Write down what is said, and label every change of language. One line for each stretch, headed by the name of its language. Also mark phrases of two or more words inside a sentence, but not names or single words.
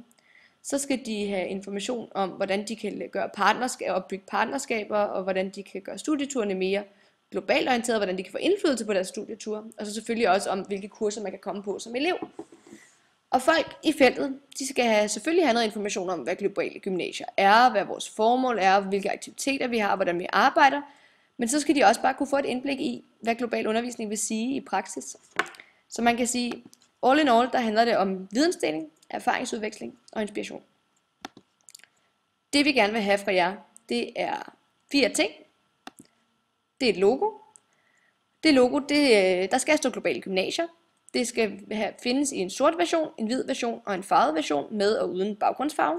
Danish: Så skal de have information om, hvordan de kan opbygge partnerskaber, og hvordan de kan gøre studieturene mere globalt orienteret, hvordan de kan få indflydelse på deres studieture, og så selvfølgelig også om, hvilke kurser man kan komme på som elev. Og folk i feltet, de skal selvfølgelig have noget information om, hvad globale gymnasier er, hvad vores formål er, hvilke aktiviteter vi har, hvordan vi arbejder. Men så skal de også bare kunne få et indblik i, hvad global undervisning vil sige i praksis. Så man kan sige,
English: all in all,
Danish: der handler det om vidensdeling, erfaringsudveksling og inspiration. Det vi gerne vil have fra jer, det er 4 ting. Det er et logo. Det logo, der skal stå globale gymnasier. Det skal findes i en sort version, en hvid version og en farvet version med og uden baggrundsfarve.